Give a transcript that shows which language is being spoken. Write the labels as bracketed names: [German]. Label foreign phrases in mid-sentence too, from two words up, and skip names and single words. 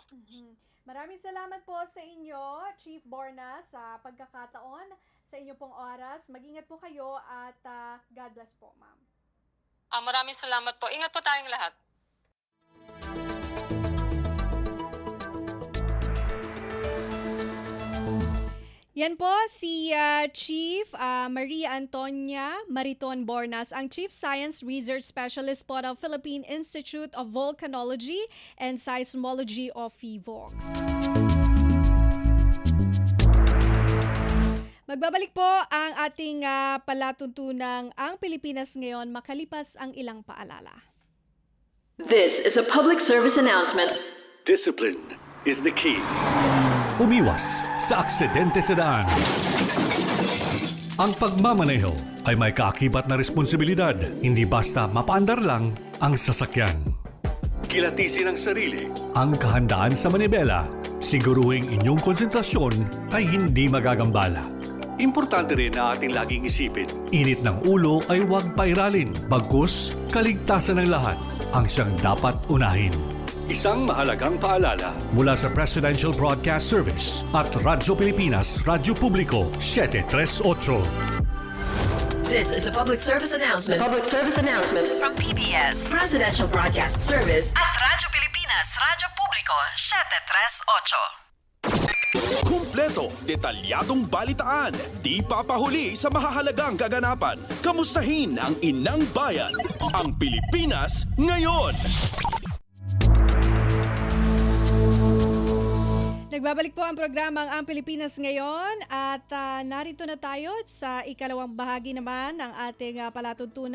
[Filipino] Maraming salamat po sa inyo, Chief Borna, sa pagkakataon, sa inyo pong oras. Mag-ingat po kayo at [English] God bless [Filipino] po, ma'am. Maraming salamat po. Ingat po tayong lahat. Yan po si Chief Maria Antonia Mariton Bornas, ang Chief Science Research Specialist po ng Philippine Institute of Volcanology and Seismology of PHIVOLCS. Magbabalik po ang ating palatuntunang Ang Pilipinas Ngayon makalipas ang ilang paalala. [English] This is a public service announcement. Discipline is the key. [Filipino] Umiwas sa aksidente sa daan. Ang pagmamaneho ay may kaakibat na responsibilidad, hindi basta mapaandar lang ang sasakyan. Kilatisin ang sarili, ang kahandaan sa manibela, siguruhing inyong konsentrasyon ay hindi magagambala. Importante rin na ating laging isipin, init ng ulo ay huwag pairalin, bagkus kaligtasan ng lahat ang siyang dapat unahin. Isang mahalagang paalala mula sa Presidential Broadcast Service at Radyo Pilipinas, Radyo Publiko 738. [English] This is a public service announcement Public service announcement. from PBS, Presidential Broadcast Service at Radyo Pilipinas, Radyo Publiko 738. [Filipino] Kumpleto, detalyadong balitaan, di papahuli sa mahahalagang kaganapan. Kamustahin ang inang bayan, ang Pilipinas ngayon. Nagbabalik po ang programang Ang Pilipinas Ngayon at narito na tayo sa ikalawang bahagi naman ng ating palatuntunan.